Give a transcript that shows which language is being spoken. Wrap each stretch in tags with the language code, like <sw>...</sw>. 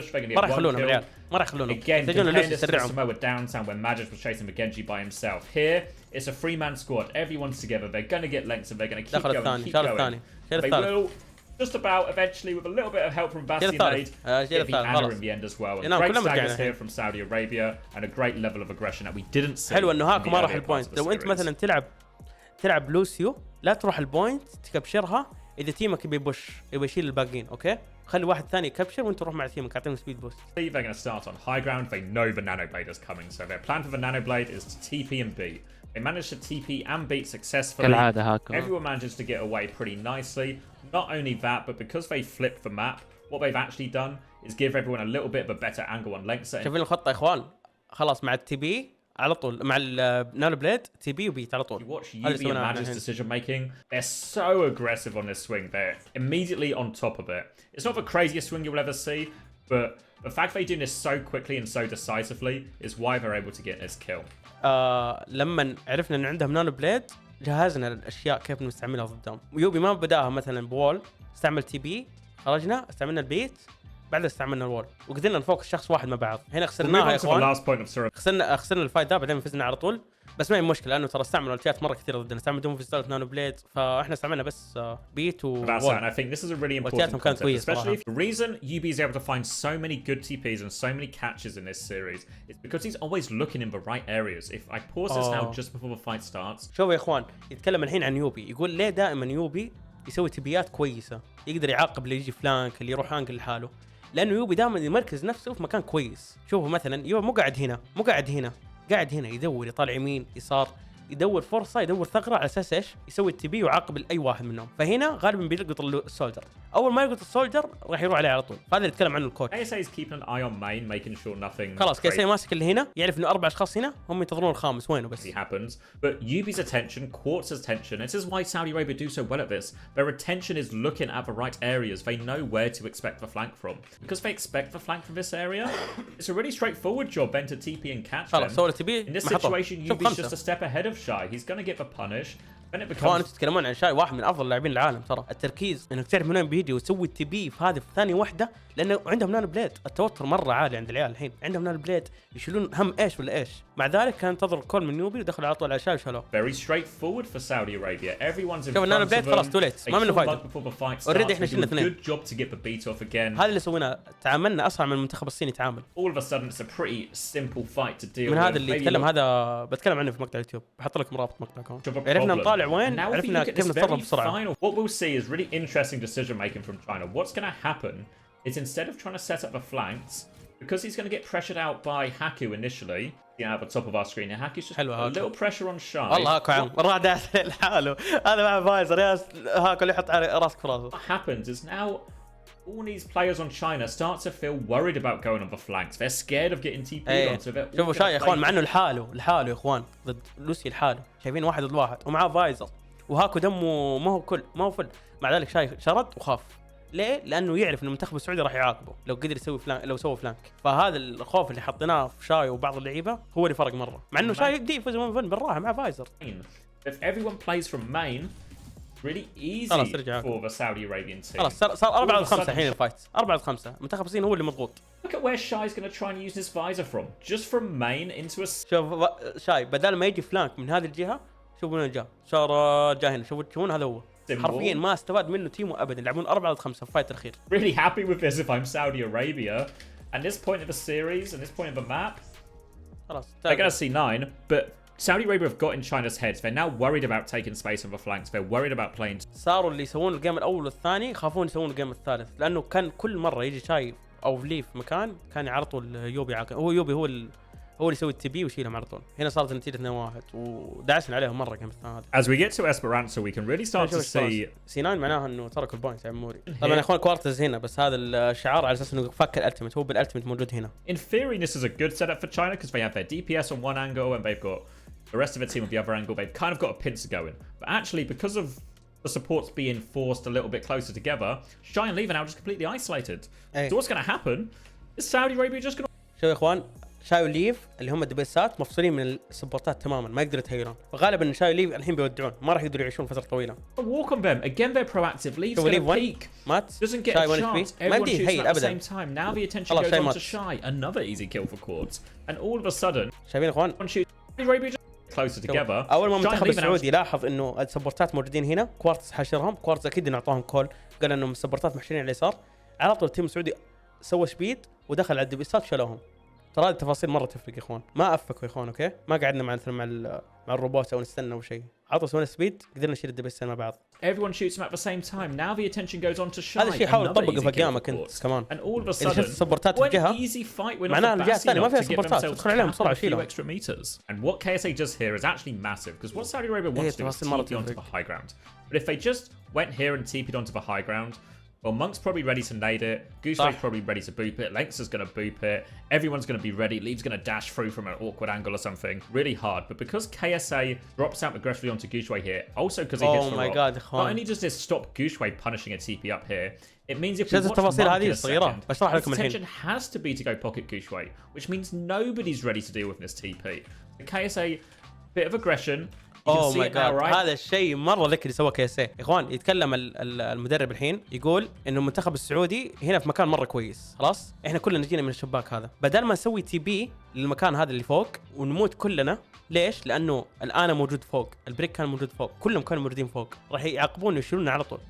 <ar>ما راح يخلونهم العيال ما راح يخلونهم. يحتاجون لوسيو يسرعهم.</ar> <en>Samoa downtown when Magic was chasing the Genji by himself. Here it's a 3-man squad. Everyone's together. They're going to get lengths and they're going to keep going. Keep going. They will just about eventually with a little bit of help from Bastion Aid get the Ana in the end as well. And great staggers here from Saudi Arabia and a great level of aggression that we didn't see.</en> <ar>حلو انه هاكو ما راح البوينت. لو انت مثلا تلعب لوسيو لا تروح البوينت تكبشرها اذا تيمك يبي يشيل الباقيين. اوكي خلي واحد ثاني يكبشر وانت روح مع تيمك اعطيهم سبيد بوست.</ar> <en>They're going to start on high ground. They know the nanoblade is coming, so their plan for the nanoblade is to TP and beat. They managed to TP and beat successfully.</en> <ar>كالعادة هاكو.</ar> <en>Everyone manages to get away pretty nicely. Not only that, but because they flipped the map, what they've actually done is give everyone a little bit of a better angle on length.</en> <ar>شايفين الخطه يا اخوان؟ خلاص مع التي بي على طول مع النانو بليد تي بي وبيت على طول.</ar> <en>You watch UB and Magic's decision making. They're so aggressive on this swing. They're immediately on top of it. It's not the craziest swing you'll ever see, But the fact they do this so quickly and so decisively is why they're able to get this kill.</en> <ar>لما عرفنا ان عندهم نانو بليد جهزنا الاشياء كيف نستعملها ضدهم. يوبي ما بداها مثلا بوول، استعمل تي بي، خرجنا استعملنا البيت، بعدها استعملنا الوول وقدرنا نفوكس شخص واحد مع بعض. هنا خسرناها يا اخوان، خسرنا الفايت ده بعدين فزنا على طول. بس ما هي مشكله لانه ترى استعملوا التيات مره كثير ضدنا، استعملوا دوم في ستايل نانو بليد، فاحنا استعملنا بس بيت وول.</ar> <en>I think this is a really important concept, especially if the reason UB is able to find so many good TPs and so many catches in this series is because he's always looking in the right areas. If I pause this now just before the fight starts.</en> <ar>شوفوا يا اخوان، يتكلم الحين عن يوبي، يقول ليه دائما يوبي يسوي تبيات كويسه، يقدر يعاقب اللي يجي فلانك، اللي يروح انقل لحاله، لانه يوبي دائما يمركز نفسه في مكان كويس. شوفوا مثلا يوبي مو قاعد هنا، مو قاعد هنا، قاعد هنا يدور، يطالع يمين يسار، يدور فرصه، يدور ثغره على اساس ايش؟ يسوي التبي ويعاقب اي واحد منهم. فهنا غالبا بيلقط السولجر، اول ما يلقط السولجر راح يروح عليه على طول. هذا اللي يتكلم عنه الكوتش.</ar> <en>Kayeosee is keeping an eye on main, making sure nothing.</en> <ar>خلاص Kayeosee ماسك اللي هنا، يعرف انه 4 اشخاص هنا، هم ينتظرون الخامس وينه بس.</ar> <en>happens, but UB's attention, Quartz's attention. This is why Saudi Arabia do so well at this. Their attention is looking at the right areas. They know where to expect the flank from. Because they expect the flank from this area, it's a really straightforward job then to TP and catch them. In this situation, UB's just a step ahead of Shy. He's going to get the punish. Then it becomes...</en> <ar>تتكلمون عن شاي واحد من افضل اللاعبين العالم ترى. التركيز انك تعرف منين بيجي وتسوي التبي في هذه ثانيه واحده، لانه عندهم نانو بليد. التوتر مره عالي عند العيال الحين، عندهم نانو بليد يشيلون هم ايش ولا ايش. مع ذلك كان ينتظر الكول من نيوبي ودخل على طول على شاي وشالوه.</ar> <en>Very straightforward for Saudi Arabia. Everyone's in front of them.</en> <ar>خلاص توليت ما منه فايده.</ar> <en>Already</en> <ar>احنا شلنا اثنين.</ar> <en>Good job to get the beat off again.</en> <ar>هذا اللي سويناه، تعاملنا اسرع من المنتخب الصيني تعامل.</ar> <en>All of a sudden it's a pretty simple fight to deal with.</en> <ar>من هذا اللي يتكلم، هذا بتكلم عنه في مقطع اليوتيوب، بحط لكم رابط مقطع كمان. عرفنا نطالع وين، عرفنا كيف نتصرف بسرعه.</ar> <en>What we'll see is really interesting decision making from China. What's going to happen is instead of trying to set up the flanks, because he's going to get pressured out by Haku initially, at the top of our screen, Haku's just a little pressure on Shy.</en> <ar>والله هاكو عم راح داس لحاله، هذا مع فايزر يا هاكو اللي يحط راسك في راسه.</ar> <en>What happens is now all these players on China start to feel worried about going on the flanks. They're scared of getting TP'd on. So they're</en> <ar>شوفوا شاي يا اخوان، مع انه لحاله يا اخوان ضد لوسي لحاله، شايفين واحد ضد واحد ومعاه فايزر وهاكو دمه ما هو فل، مع ذلك شاي شرد وخاف. ليه؟ لانه يعرف ان المنتخب السعودي راح يعاقبه لو قدر يسوي فلانك، لو سوى فلانك. فهذا الخوف اللي حطيناه في شاي وبعض اللعيبه هو اللي فرق مره، مع انه شاي يقدر يفوز بالراحه مع فايزر.</ar> <en>If everyone plays from main, really easy for the Saudi Arabian team.</en> <ar>خلاص صار 4-5 الحين الفايت، 4-5. منتخب الصين هو اللي مضغوط.</ar> <en>Look at where Shai's going to try and use his visor from, just from main into a...</en> <ar>شوف شاي بدل ما يجي فلانك من هذه الجهه، شوفوا وين جاء، صار جاء هنا، شوفون هذا هو. حرفيا ما استفاد منه تيمو ابدا، يلعبون 4-5 في الفايت الاخير.</ar> <en>Really happy with this if I'm Saudi Arabia. And this point of the series and this point of the map,</en> <ar>خلاص</ar> <en>they're going to see 9, but Saudi Arabia have got in China's heads. They're now worried about taking space on the flanks. They're worried about playing.</en> <ar>صاروا اللي يسوون الجيم الاول والثاني يخافون يسوون الجيم الثالث، لانه كان كل مره يجي شاي او فلي في مكان كان يعرضوا يوبي يوبي هو اللي يسوي التبي ويشيلهم على طول. هنا صارت النتيجه 2-1 ودعسنا عليهم مره كم الثاني هذا.</ar> <en>As we get to Esperanza we can really start to see</en> <ar>C9 معناها انه تركوا البوينت يا عموري. طبعا يا اخوان كوارتز هنا، بس هذا الشعار على اساس انه فك الالتيميت، هو بالالتيميت موجود هنا.</ar> <en>In theory this is a good setup for China because they have their DPS on one angle and they've got the rest of the team on the other angle. They've kind of got a pincer going, but actually because of the supports being forced a little bit closer together, Shy and Leave are now just completely isolated. So what's going to happen is Saudi Arabia just going to...</en> <ar>شوف يا اخوان، شاي وليف اللي هم الدبيسات مفصولين من السبورتات تماما، ما يقدروا يتهيلون، فغالبا شاي وليف الحين بيودعون، ما راح يقدروا يعيشون فتره طويله.</ar> <en>Walk on them again. They're proactive. Leave's going to peek.</en> <ar>مات</ar> <en>doesn't get a chance. Everyone shoots at the same time. Now the attention goes on to Shy. Another easy kill for Quartz. And all of a sudden,</en> <ar>شايفين اخوان</ar> <en>closer together.</en> <ar>اول ما المنتخب السعودي لاحظ انه السبورتات موجودين هنا، كوارتز حاشرهم، كوارتز اكيد نعطاهم كول، قال انهم السبورتات محشرين على اليسار، على طول التيم السعودي سوى سبيد ودخل على الدبيسات شالوهم. ترى هذه التفاصيل مره تفرق يا اخوان، ما افكوا يا اخوان، اوكي؟ ما قعدنا مع الروبوت او نستنى او شيء، عطوا سوينا سبيد قدرنا نشيل الدبيسين مع بعض.</ar> <en>Everyone shoots them at the same time. Now the attention goes on to Shy.</en> <ar>هذا الشيء حاول تطبقه في قيامك انت كمان.</ar> <en>And all of a sudden,</en> <ar>السبورتات في الجهه معناها الجهه الثانيه ما فيها سبورتات، تدخل عليهم بسرعه شيلهم.</ar> <en>And what Kayeosee does here is actually massive because what Saudi Arabia wants to do is TP onto the high ground. But if they just went here and TP'd onto the high ground, Well, Monk's probably ready to nade it. Gooseway's probably ready to boop it. Length's going to boop it. Everyone's going to be ready. Leave's going to dash through from an awkward angle or something. Really hard. But because Kayeosee drops out aggressively onto Gooseway here, also because he hits the rock, not only does this stop Gooseway punishing a TP up here, it means if we watch Monk in a second, his intention has to be to go pocket Gooseway, which means nobody's ready to deal with this TP. Kayeosee, bit of aggression. Oh my God</en> <ar>هذا الشيء مره ذكي اللي سواه كيسي يا اخوان. يتكلم المدرب الحين يقول انه المنتخب السعودي هنا في مكان مره كويس. خلاص احنا كلنا جينا من الشباك هذا، بدل ما نسوي تي بي للمكان هذا اللي فوق ونموت كلنا. ليش؟ لانه الان موجود فوق، البريك كان موجود فوق، كلهم كانوا موجودين فوق، راح يعاقبون ويشيلون على طول.</ar>